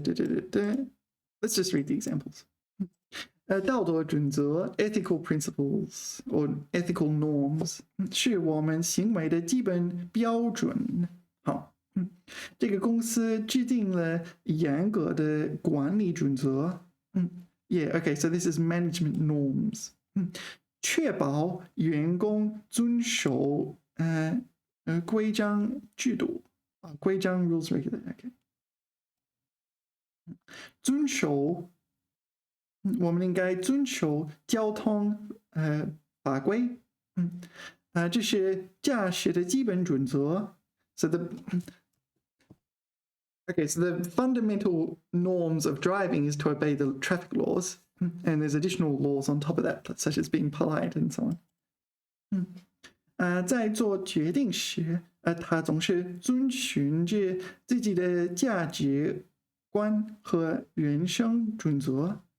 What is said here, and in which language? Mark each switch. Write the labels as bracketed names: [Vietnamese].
[English] Let's just read the examples. [Chinese] 道德准则 [English] ethical principles or ethical norms [Chinese] 是我们行为的基本标准。好，这个公司制定了严格的管理准则。 [English] Yeah, okay, so this is management norms. [Chinese] 确保员工遵守规章制度规章 [English] rules regular. Okay. [Chinese] 遵守。我们应该遵守交通法规，这是驾驶的基本准则。 [English] So the fundamental norms of driving is to obey the traffic laws, and there's additional laws on top of that, such as being polite and so on. [Chinese] 在做决定时，他总是遵循着自己的价值观和人生准则。